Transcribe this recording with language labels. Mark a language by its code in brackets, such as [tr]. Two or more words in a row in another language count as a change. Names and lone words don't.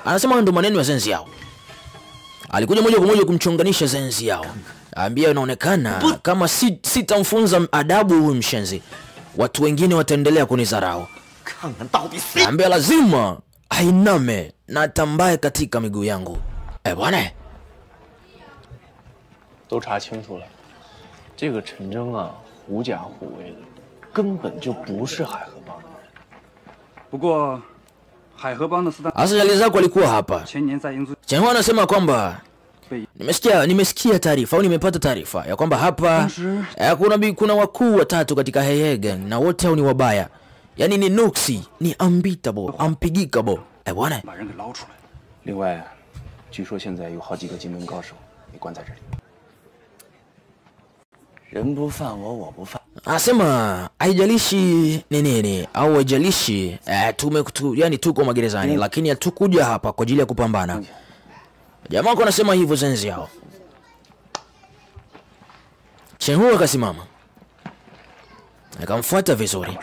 [sw] Anasema ndo maneno ya zenzi yao. Alikuja moja kwa moja kumchonganisha zenzi yao. Ambia inaonekana kama sitamfunza adabu huyu mshenzi, watu wengine wataendelea kunizarau. Ambia lazima ainame na atambaye katika miguu yangu. Bwana. [zh] 都查清楚了，这个陈征啊，狐假虎威的，根本就不是海河帮的人。不过，海河帮的四大 [sw] Asajali zako alikuwa hapa. [zh] 前年在英租 [sw] Chenhua anasema kwamba nimesikia taarifa au nimepata taarifa ya kwamba hapa kuna wakuu watatu katika Hey Hey Gang na wote hao ni wabaya. Yani ni nuksi, ni [en] unbeatable, unpigable. [sw] Bwana. [zh] 把人给捞出来。另外，据说现在有好几个金门高手被关在这里。人不犯我，我不犯。 [sw] Anasema haijalishi ni nini au haijalishi yani tuko magerezani lakini hatukuja hapa kwa ajili ya kupambana. Jamaa wako anasema hivyo zenzi yao. Chenhua akasimama. Akamfuata vizuri.